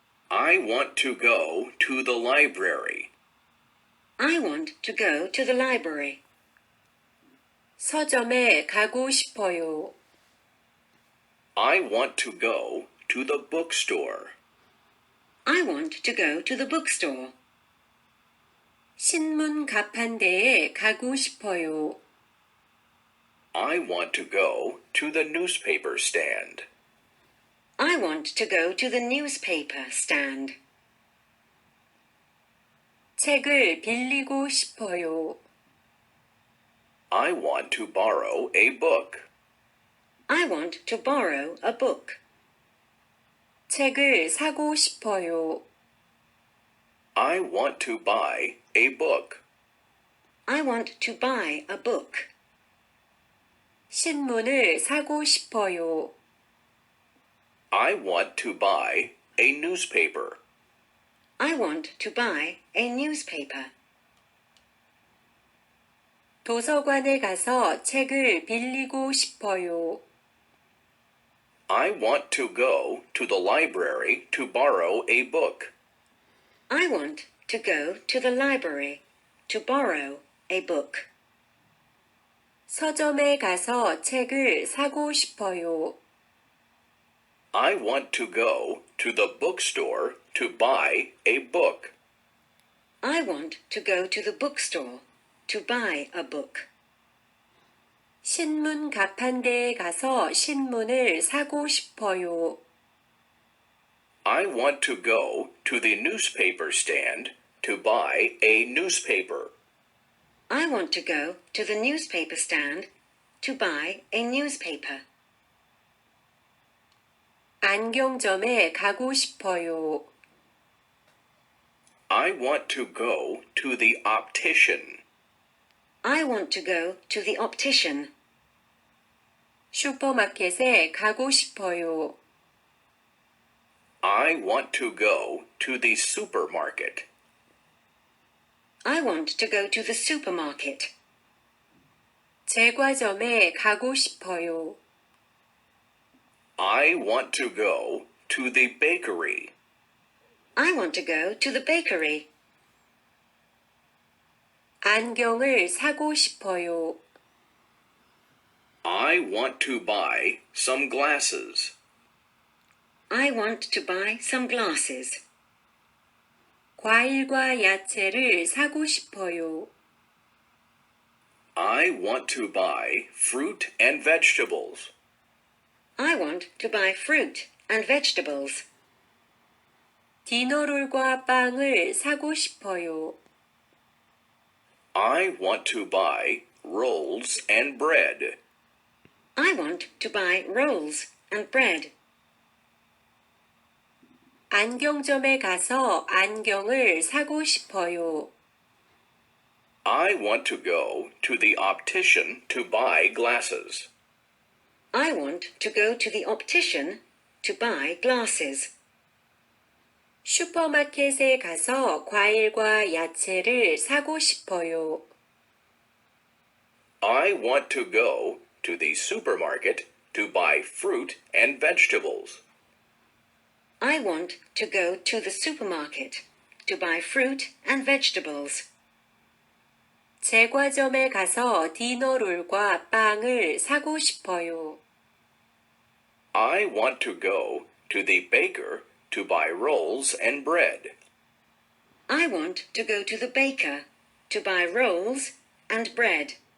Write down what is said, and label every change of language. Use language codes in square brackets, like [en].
[en] I want to go to the library. I want to go to the library. [ko] 서점에 가고 싶어요. [en] I want to go to the bookstore. I want to go to the bookstore. [ko] 신문 가판대에 가고 싶어요. [en] I want to go to the newspaper stand. I want to go to the newspaper stand. [ko] 책을 빌리고 싶어요. [en] I want to borrow a book. I want to borrow a book. [ko] 책을 사고 싶어요. [en] I want to buy a book. I want to buy a book. [ko] 신문을 사고 싶어요. [en] I want to buy a newspaper. I want to buy a newspaper. [ko] 도서관에 가서 책을 빌리고 싶어요. [en] I want to go to the library to borrow a book. I want to go to the library to borrow a book. [ko] 서점에 가서 책을 사고 싶어요. [en] I want to go to the bookstore to buy a book. I want to go to the bookstore to buy a book. [ko] 신문 가판대에 가서 신문을 사고 싶어요. [en] I want to go to the newspaper stand to buy a newspaper. I want to go to the newspaper stand to buy a newspaper. [ko] 안경점에 가고 싶어요. [en] I want to go to the optician. I want to go to the optician. [ko] 슈퍼마켓에 가고 싶어요. [en] I want to go to the supermarket. I want to go to the supermarket. [ko] 제과점에 가고 싶어요. [en] I want to go to the bakery. I want to go to the bakery. [ko] 안경을 사고 싶어요. [en] I want to buy some glasses. I want to buy some glasses. [ko] 과일과 야채를 사고 싶어요. [en] I want to buy fruit and vegetables. I want to buy fruit and vegetables. [ko] 디너롤과 빵을 사고 싶어요. [en] I want to buy rolls and bread. I want to buy rolls and bread. [ko] 안경점에 가서 안경을 사고 싶어요. [en] I want to go to the optician to buy glasses. I want to go to the optician to buy glasses. [ko] 슈퍼마켓에 가서 과일과 야채를 사고 싶어요. [en] I want to go to the supermarket to buy fruit and vegetables. I want to go to the supermarket to buy fruit and vegetables. [ko] 제과점에 가서 디너롤과 빵을 사고 싶어요. [en] I want to go to the baker to buy rolls and bread. I want to go to the baker to buy rolls and bread.